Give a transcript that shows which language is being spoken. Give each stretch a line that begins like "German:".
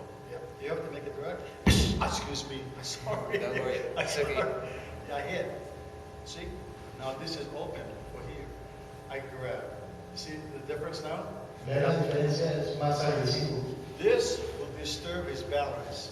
English: Yeah, you have to make it direct. Excuse me, sorry. Don't worry, I'm it's sorry. okay. I hit. See? Now this is open for here. I grab. See the difference now?
Spanish: Ve la diferencia, es más agresivo.
English: This will disturb his balance.